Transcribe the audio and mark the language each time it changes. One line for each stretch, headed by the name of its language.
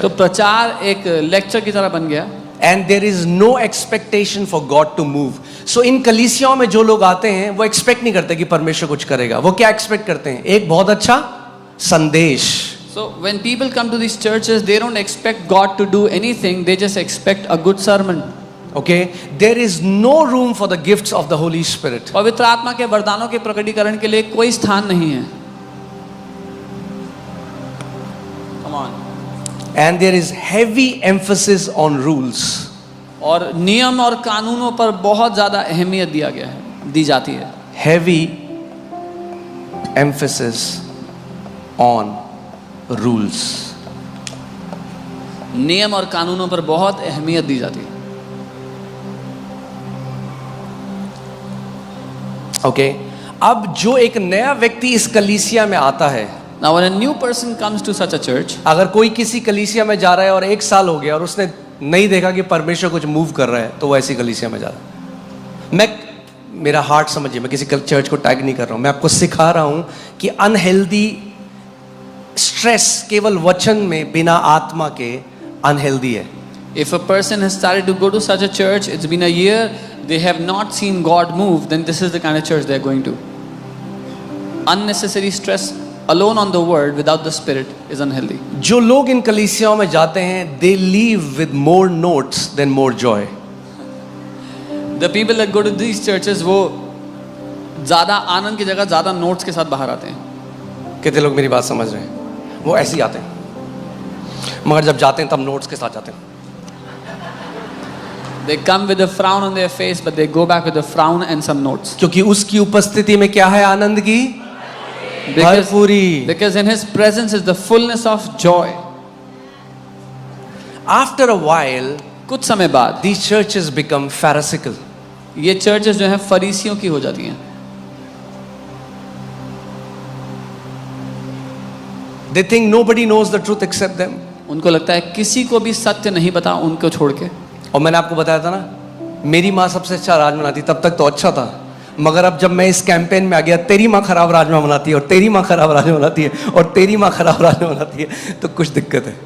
Hindi: तो प्रचार एक लेक्चर की तरह बन गया.
English: And there is no expectation for God to move.
Hindi: So इन कलीसियाओं में जो लोग आते हैं वो एक्सपेक्ट नहीं करते कि परमेश्वर कुछ करेगा। वो क्या एक्सपेक्ट करते हैं? एक बहुत अच्छा संदेश।
English: So when people come to these churches, they don't expect God to do anything. They just expect a good sermon. Okay, there is no room for the gifts of the Holy Spirit.
Hindi: पवित्र आत्मा के वरदानों के प्रकटीकरण के लिए कोई स्थान नहीं है.
English: Come on. And there is heavy emphasis on rules.
Hindi: और नियम और कानूनों पर बहुत ज्यादा अहमियत दी जाती है.
English: Heavy emphasis on rules.
Hindi: नियम और कानूनों पर बहुत अहमियत दी जाती है. Okay, अब जो एक नया व्यक्ति इस कलीसिया में आता है,
English: Now when a new person comes to such a church,
Hindi: अगर कोई किसी कलीसिया में जा रहा है और 1 साल हो गया और उसने नहीं देखा कि परमेश्वर कुछ मूव कर रहा है, तो वो ऐसी कलीसिया में जा रहा है। मेरा हार्ट समझिए, मैं किसी चर्च को टैग नहीं कर रहा हूं, मैं आपको सिखा रहा हूं कि अनहेल्दी स्ट्रेस केवल वचन में बिना आत्मा के अनहेल्दी है।
English: if a person has started to go to such a church, it's been a year, they have not seen God move, then this is the kind of church they are going to. Unnecessary stress alone on the word without the spirit is unhealthy.
Hindi: जो लोग इन कलीसियाओं में जाते हैं,
English: they leave with more notes than more joy. The people that go to these churches,
Hindi: वो ज़्यादा आनंद की जगह ज़्यादा नोट्स के साथ बाहर आते हैं. कितने लोग मेरी बात समझ रहे हैं? वो ऐसे ही आते हैं, मगर जब जाते हैं तब नोट्स के साथ जाते हैं.
English: They come with a frown on their face, but they go back with a frown and some notes.
Hindi: क्योंकि उसकी उपस्थिति में क्या है? आनंद की भरपूरी.
English: Because in his presence is the fullness of joy. After a while,
Hindi: कुछ समय बाद
English: these churches become pharisaical.
Hindi: ये चर्चेस जो हैं फरीसियों की हो जाती हैं.
English: They think nobody knows the truth except them.
Hindi: उनको लगता है किसी को भी सत्य नहीं पता उनको छोड़ के. और मैंने आपको बताया था ना, मेरी माँ सबसे अच्छा राजमा बनाती, तब तक तो अच्छा था, मगर अब जब मैं इस कैंपेन में आ गया, तेरी माँ खराब राजमा बनाती है और तेरी माँ खराब राजमा बनाती है और तेरी माँ खराब राजमा बनाती है, तो कुछ दिक्कत है.